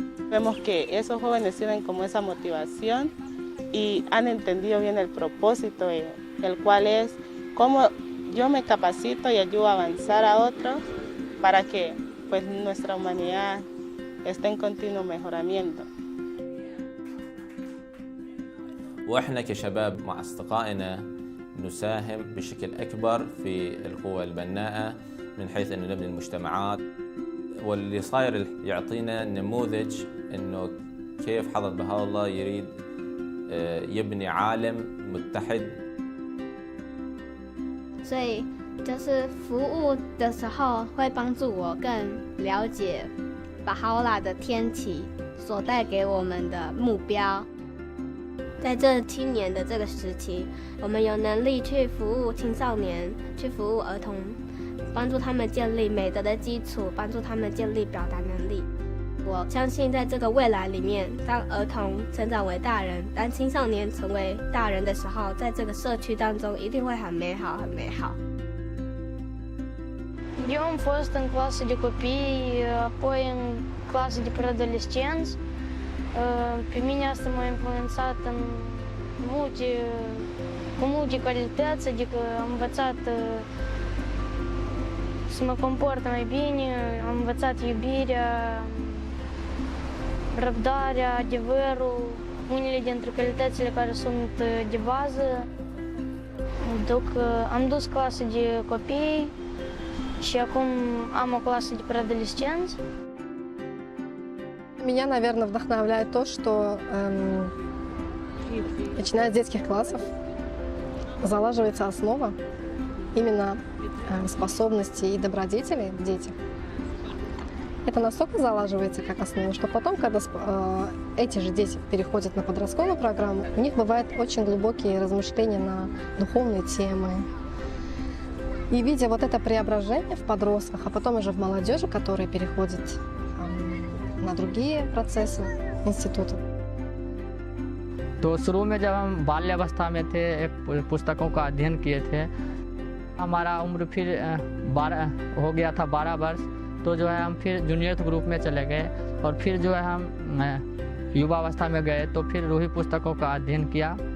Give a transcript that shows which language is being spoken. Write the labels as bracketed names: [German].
[Spanish] Vemos que esos jóvenes sirven como esa motivación y han entendido bien el propósito, el cual es cómo yo me capacito y ayudo a avanzar a otros para que pues, nuestra humanidad esté en continuo mejoramiento. [Arabic] وإحنا كشباب مع أصدقائنا نساهم بشكل أكبر في القوى البناءة من حيث أنه نبني المجتمعات، واللي صاير يعطينا نموذج أنه كيف حضرة بهاء الله يريد يبني عالم متحد. [Chinese] 所以就是服务的时候会帮助我更了解巴哈欧拉的天启所带给我们的目标。在这青年的这个时期，我们有能力去服务青少年，去服务儿童，帮助他们建立美德的基础，帮助他们建立表达能力。我相信在这个未来里面，当儿童成长为大人，当青少年成为大人的时候，在这个社区当中一定会很美好，很美好。 [Romanian] Eu am fost în clasă de copii, apoi în clasă de preadolescenți. Pe mine asta m-a influențat cu multe calități, adică am învățat să mă comport mai bine, am învățat iubirea, răbdarea, adevărul, unele dintre calitățile care sunt de bază. Am dus clasă de copii și acum am o clasă de preadolescenți. [Russian] Меня, наверное, вдохновляет то, что начиная с детских классов залаживается основа именно способностей и добродетелей в детях. Это настолько залаживается как основа, что потом, когда эти же дети переходят на подростковую программу, у них бывают очень глубокие размышления на духовные темы. И видя вот это преображение в подростках, а потом уже в молодежи, которые переходят на другие процессы института. [Hindi] तो शुरू में जब हम बाल्यावस्था में थे एक पुस्तकों का अध्ययन किए थे, हमारा उम्र फिर 12 हो गया था, 12 वर्ष। तो जो है हम फिर जूनियर ग्रुप में चले गए और फिर जो है हम युवावस्था में गए तो फिर रूही पुस्तकों का अध्ययन किया।